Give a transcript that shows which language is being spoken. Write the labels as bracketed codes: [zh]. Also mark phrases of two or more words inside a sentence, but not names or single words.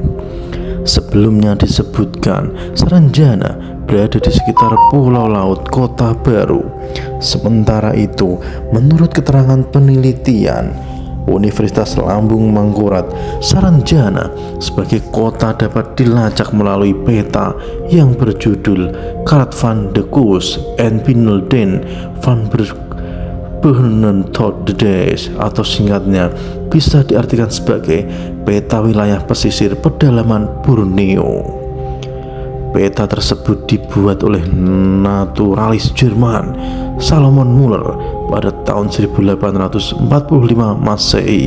[id] Sebelumnya disebutkan Saranjana berada di sekitar pulau laut Kota Baru. Sementara itu, menurut keterangan penelitian Universitas Lambung Mangkurat, Saranjana sebagai kota dapat dilacak melalui peta yang berjudul Kaart van de Kust en Pinelden van Beurnen tot de Dees, atau singkatnya bisa diartikan sebagai peta wilayah pesisir pedalaman Borneo. Peta tersebut dibuat oleh naturalis Jerman Salomon Muller pada tahun 1845 Masehi.